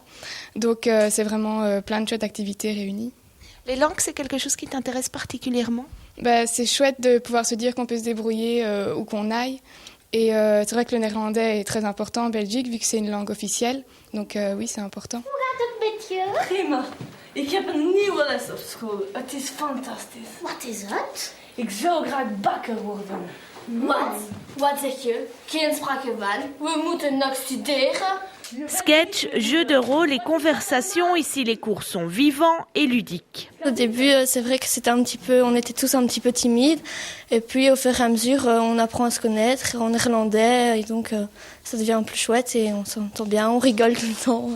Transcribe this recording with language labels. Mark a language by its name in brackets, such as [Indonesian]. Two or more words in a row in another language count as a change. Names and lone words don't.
[French] Donc c'est vraiment plein de chouettes activités réunies. Les langues, c'est quelque chose qui t'intéresse particulièrement ? C'est chouette de pouvoir se dire qu'on peut se débrouiller où qu'on aille. Et c'est vrai que le néerlandais est très important en Belgique vu que c'est une langue officielle. Donc oui, c'est important. [Dutch] Hoe gaat het met je? Prima. Ik heb een nieuwe les op school. Het is fantastisch. Wat is het? Ik zou graag bakker worden. Wat zeg je? Geen sprake van. We moeten nog studeren. [French] Sketch, jeux de rôle et conversation, ici les cours sont vivants et ludiques. Au début, c'est vrai que on était tous un petit peu timides. Et puis, au fur et à mesure, on apprend à se connaître en néerlandais. Et donc, ça devient plus chouette et on s'entend bien, on rigole tout le temps.